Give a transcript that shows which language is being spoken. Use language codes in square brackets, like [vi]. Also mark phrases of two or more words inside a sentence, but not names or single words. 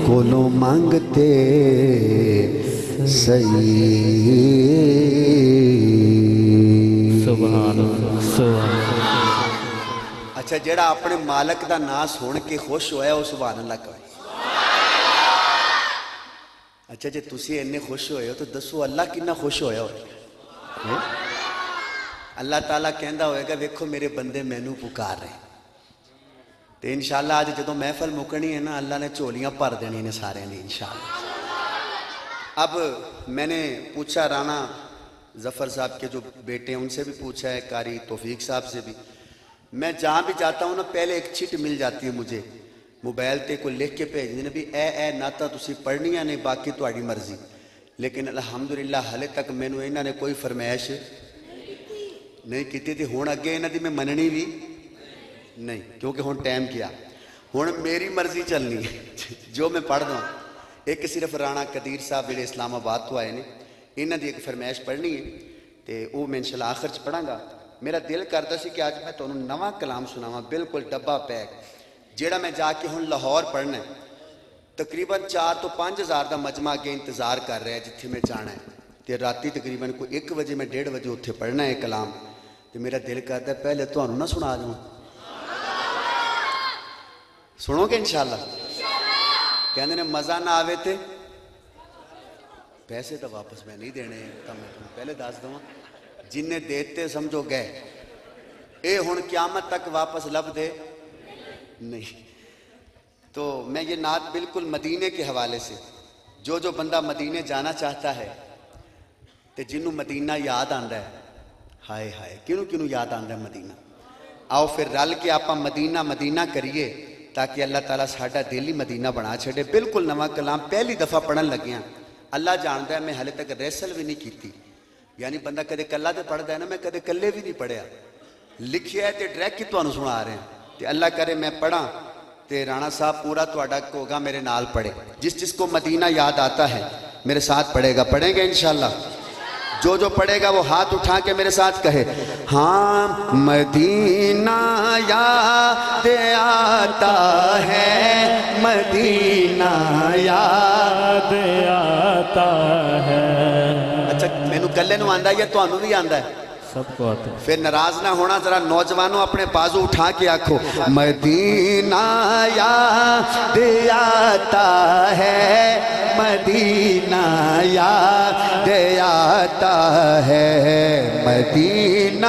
[pa] کولو مانگتے صحیح [ar] سبحان اللہ سبحان اللہ [pa] اچھا جیڑا اپنے مالک دا نام سن کے خوش ہویا وہ [ar] سبحان اللہ [pa] کہے اچھا جے تسی اننے خوش ہوئے ہو تو دسو اللہ کتنا خوش ہویا ہو اللہ تعالیٰ کہندا ہوئے گا ویکھو میرے بندے مینوں پکار رہے تو [ar] انشاءاللہ [pa] آج جدوں محفل مکنی ہے نا اللہ نے چولیاں بھر دینی نے سارے نے [ar] انشاءاللہ [ur] اب میں نے پوچھا رانا ظفر صاحب کے جو بیٹے ہیں ان سے بھی پوچھا ہے قاری توفیق صاحب سے بھی میں جہاں بھی جاتا ہوں نا پہلے ایک چٹ مل جاتی ہے مجھے [pa] موبائل تے کوئی لکھ کے بھیج دینے بھی اے ناتا تسی پڑھنیاں نہیں باقی تہاڈی مرضی لیکن [ar] الحمدللہ [pa] حالے تک مینوں انہاں نے کوئی فرمائش نہیں کیتی تھی ہون اگے انہاں دی میں مننی بھی نہیں کیونکہ ہون ٹائم کیا ہون میری مرضی چلنی ہے جو میں پڑھ دوں ایک صرف رانا قدیر صاحب جڑے اسلام آباد تو آئے نے انہاں دی ایک فرمائش پڑھنی ہے تے وہ میں [ar] انشاءاللہ [pa] آخر چ پڑھاں گا میرا دل کرتا سی کہ آج میں تانوں نواں کلام سناواں بالکل ڈبا پیک جیڑا میں جا کے ہن لاہور پڑھنا ہے تقریباً 4 تو 5 ہزار دا مجمع کے انتظار کر رہا ہے جتھے میں جانا ہے تے راتی تقریباً کوئی 1 بجے میں 1:30 بجے اتھے پڑھنا ہے کلام تے میرا دل کرتا ہے پہلے تانوں نہ سنا دوں سنو گے [ar] انشاءاللہ [pa] کہندے نے مزہ نہ آوے تے پیسے تو واپس میں نہیں دینے تو میں تمہیں پہلے دس دوں جنہیں دیتے سمجھو گئے اے ہن قیامت تک واپس لب دے نہیں [ur] تو میں یہ نعت بالکل مدینے کے [pa] حوالے سے جو بندہ مدینے جانا چاہتا ہے تو جنہوں مدینہ یاد آندا ہے ہائے ہائے کنوں یاد آندا ہے مدینہ آؤ پھر رل کے آپا مدینہ مدینہ کریے تاکہ اللہ تعالیٰ ساڈا دل ہی مدینہ بنا چھڑے بالکل نواں کلام پہلی دفعہ پڑھن لگیاں اللہ جاندا ہے میں ہلے تک ریسل بھی نہیں کیتی یعنی بندہ کدے کلا تے پڑھدا ہے نا میں کدے کلے بھی نہیں پڑھیا لکھیا ہے تے ڈائریکٹ ہی تانوں سنا رہے ہیں تے اللہ کرے میں پڑھاں تے رانا صاحب پورا تہاڈا ہوگا میرے نال پڑھے [ur] جس کو مدینہ یاد آتا ہے میرے ساتھ پڑھے گا پڑھیں گے [ar] انشاءاللہ [ur] جو پڑھے گا وہ ہاتھ اٹھا کے میرے ساتھ کہے ہاں مدینہ یاد آتا ہے مدینہ یاد آتا ہے [pa] اچھا مینوں کلے نوں آندا ہے یا تانوں بھی آندا ہے [ur] سب کو آتا ہے [pa] پھر ناراض نہ ہونا ذرا نوجوانوں اپنے بازو اٹھا کے آکھو مدینہ [ur] یاد آتا ہے مدینہ یاد آتا ہے مدینہ